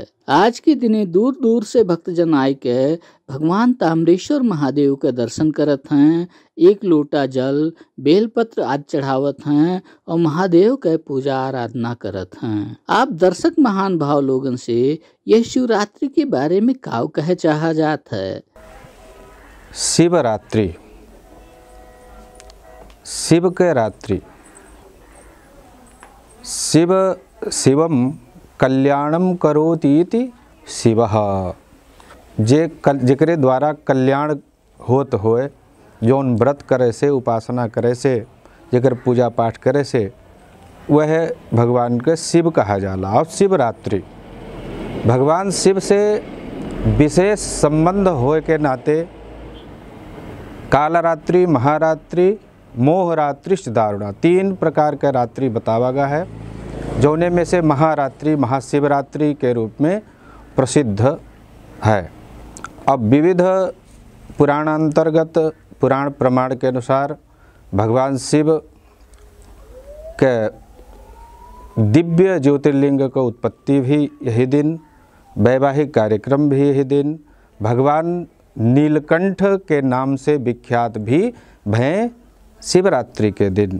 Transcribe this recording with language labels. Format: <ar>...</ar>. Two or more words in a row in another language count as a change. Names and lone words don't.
<bho>आज के दिने दूर दूर से भक्तजन आए के भगवान ताम्रेश्वर महादेव के दर्शन करत हैं, एक लोटा जल बेलपत्र आदि चढ़ावत हैं और महादेव के पूजा आराधना करत हैं। आप दर्शक महान भाव लोगन से यह शिवरात्रि के बारे में काव कहे चाहा जात है। शिवरात्रि, शिव के रात्रि,</bho> <sa>शिवम कल्याणम करोतीति शिवः।</sa> <bho>जेकरे द्वारा कल्याण होत होए, जौन व्रत करे से, उपासना करे से, जेकर पूजा पाठ करे से, वह भगवान के शिव कहा जाला। और शिवरात्रि भगवान शिव से विशेष संबंध होए के नाते कालरात्रि, महारात्रि, मोहरात्रि, दारुणा तीन प्रकार के रात्रि बतावा गया है, जौने में से महारात्रि महाशिवरात्रि के रूप में प्रसिद्ध है। अब विविध पुराणांतर्गत पुराण प्रमाण के अनुसार भगवान शिव के दिव्य ज्योतिर्लिंग का उत्पत्ति भी यही दिन, वैवाहिक कार्यक्रम भी यही दिन, भगवान नीलकंठ के नाम से विख्यात भी भय शिवरात्रि के दिन।</bho>